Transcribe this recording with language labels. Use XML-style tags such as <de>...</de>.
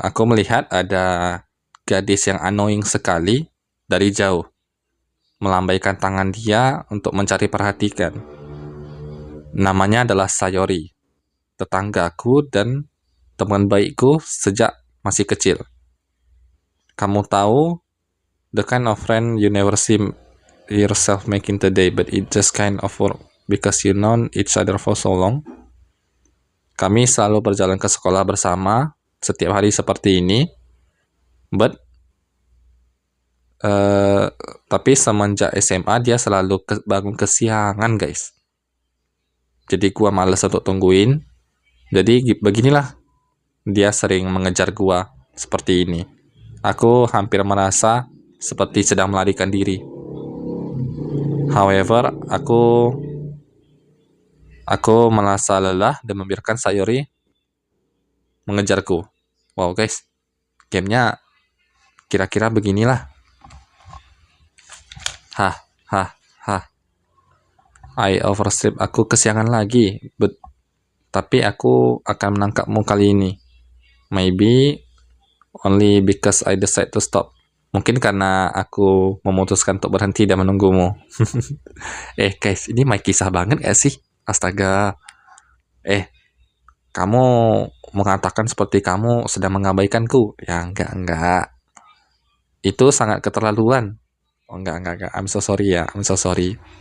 <id>Aku melihat ada gadis yang annoying sekali dari jauh. Melambaikan tangan dia untuk mencari perhatian. Namanya adalah Sayori. Tetanggaku dan teman baikku sejak masih kecil. Kamu tahu,</id> <en>the kind of friend you never see yourself making today, but it just kind of work because you known each other for so long.</en> <id>Kami selalu berjalan ke sekolah bersama setiap hari seperti ini, tapi semenjak SMA dia selalu bangun kesiangan guys. Jadi gua males untuk tungguin. Jadi beginilah, dia sering mengejar gua seperti ini. Aku hampir merasa seperti sedang melarikan diri. However, aku merasa lelah dan membiarkan Sayori mengejarku. Wow guys, gamenya kira-kira beginilah.</id> <en>I oversleep,</en> <id>aku kesiangan lagi, tapi aku akan menangkapmu kali ini.</id> <en>Maybe only because I decide to stop.</en> <id>Mungkin karena aku memutuskan untuk berhenti dan menunggumu. Guys, ini my kisah banget gak sih? Astaga. Kamu mengatakan seperti kamu sedang mengabaikanku. Ya enggak. Itu sangat keterlaluan. Oh enggak.</id> <en>I'm so sorry</en> <id>ya. I'm so sorry.</id>